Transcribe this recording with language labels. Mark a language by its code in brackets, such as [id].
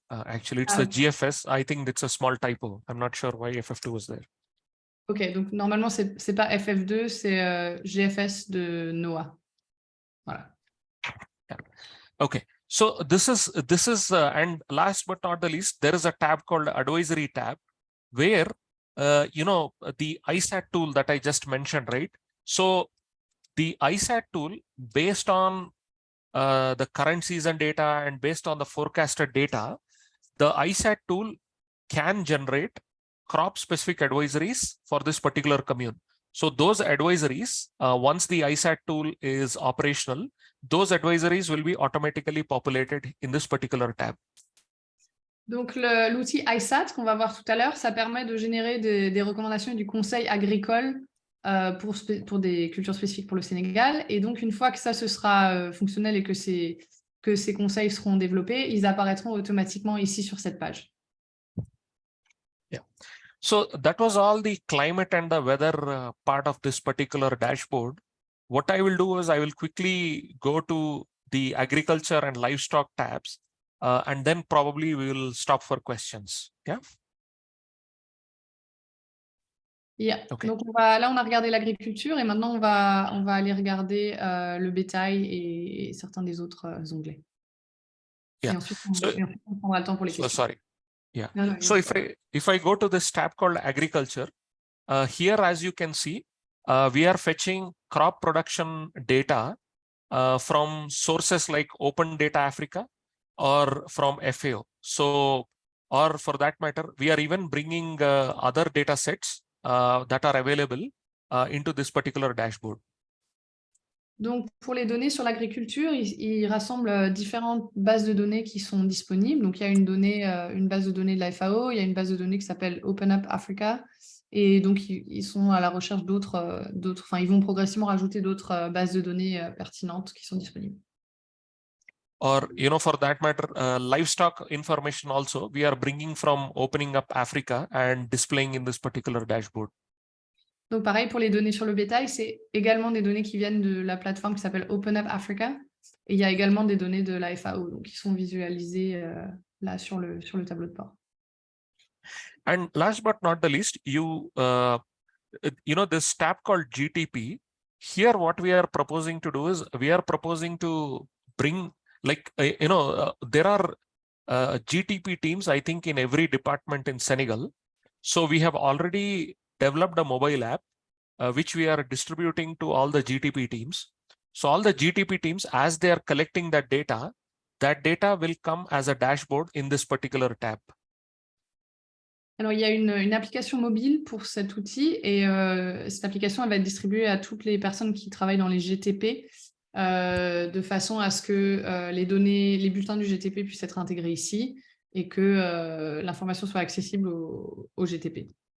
[en] Actually, it's the GFS. I think it's a small typo. I'm not sure why FF2 was there. [fr] Ok, donc normalement, c'est pas FF2, c'est GFS de NOAA. Voilà. [en] Yeah. Okay. So this is and last but not the least, there is a tab called Advisory tab, where you know, the ISAT tool that I just mentioned, right? So the ISAT tool, based on the current season data and based on the forecasted data, the ISAT tool can generate crop-specific advisories for this particular commune. So those advisories, once the ISAT tool is operational, those advisories will be automatically populated in this particular tab. [fr] Donc l'outil ISAT qu'on va voir tout à l'heure, ça permet de générer des recommandations du Conseil agricole pour des cultures spécifiques pour le Sénégal. Et donc une fois que ça ce sera fonctionnel et que ces conseils seront développés, ils apparaîtront automatiquement ici sur cette page. [en] Yeah. So that was all the climate and the weather part of this particular dashboard. What I will do is I will quickly go to the agriculture and livestock tabs, and then probably we will stop for questions. Yeah. Yeah. Okay. [fr] Donc là on a regardé l'agriculture et maintenant on va aller regarder le bétail et certains des autres onglets. [en] Yeah. [fr] Et ensuite on prendra le temps pour les questions. [en] Sorry. Yeah. No, so if I go to this tab called agriculture, here as you can see, we are fetching crop production data from sources like Open Data Africa or from FAO. So, or for that matter, we are even bringing other data sets that are available into this particular dashboard. [fr] Donc, pour les données sur l'agriculture, ils rassemblent différentes bases de données qui sont disponibles. Donc, il y a une base de données de la FAO, il y a une base de données qui s'appelle Open Up Africa. Et donc, ils sont à la recherche ils vont progressivement rajouter d'autres bases de données pertinentes qui sont disponibles. [en] Or, you know, for that matter, livestock information also, we are bringing from Opening Up Africa and displaying in this particular dashboard. [fr] Donc, pareil, pour les données sur le bétail, c'est également des données qui viennent de la plateforme qui s'appelle Open Up Africa. Et il y a également des données de la FAO, donc qui sont visualisées là sur le tableau de bord. [en] And last but not the least, you know, this tab called GTP. Here, what we are proposing to do is we are proposing to bring, like, you know, there are GTP teams, I think, in every department in Senegal. So we have already developed a mobile app, which we are distributing to all the GTP teams. So all the GTP teams, as they are collecting that data will come as a dashboard in this particular tab. [fr] Alors, il y a une application mobile pour cet outil et cette application elle va être distribuée à toutes les personnes qui travaillent dans les GTP de façon à ce que les bulletins du GTP puissent être intégrés ici et que l'information soit accessible au GTP.